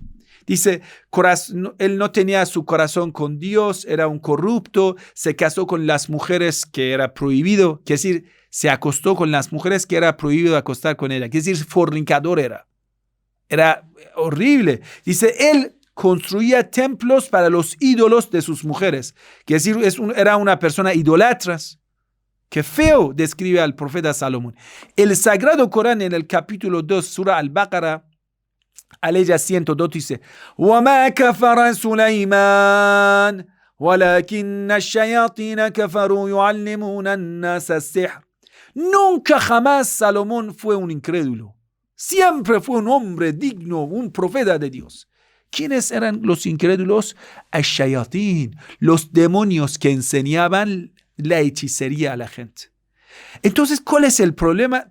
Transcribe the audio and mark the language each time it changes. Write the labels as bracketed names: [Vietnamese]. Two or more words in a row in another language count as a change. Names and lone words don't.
[Spanish] Dice, él no tenía su corazón con Dios, era un corrupto, se casó con las mujeres que era prohibido, quiere decir, se acostó con las mujeres que era prohibido acostar con ella, quiere decir, fornicador era horrible. Dice, él construía templos para los ídolos de sus mujeres, quiere decir, era una persona idólatra. Qué feo describe al profeta Salomón. El Sagrado Corán en el capítulo 2, Surah Al-Baqarah, aleya 102 dice, [Arabic] وَمَا كَفَرَ سُلَيْمَانَ وَلَكِنَّ الشَّيَاطِينَ كَفَرُوا يُعَلِّمُونَ النَّاسَ السِّحْرَ. [Spanish] Nunca jamás Salomón fue un incrédulo. Siempre fue un hombre digno, un profeta de Dios. ¿Quiénes eran los incrédulos? Ash-shayatín, los demonios que enseñaban la hechicería a la gente. Entonces, ¿cuál es el problema?